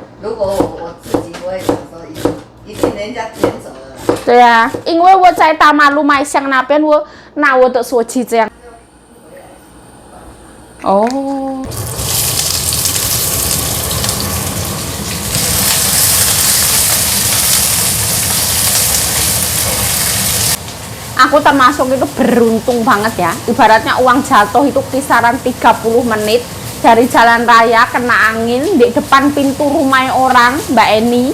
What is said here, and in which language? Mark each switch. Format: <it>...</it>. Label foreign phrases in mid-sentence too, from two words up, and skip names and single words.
<zh>如果我自己，我也想说一定人家捡走了。对呀，因为我在大马路卖香那边，我拿我的手机这样。</zh> <id>哦。Aku termasuk itu beruntung banget ya. Ibaratnya uang jatuh itu kisaran 30 menit dari jalan raya kena angin di depan pintu rumah orang, Mbak Eni.</id>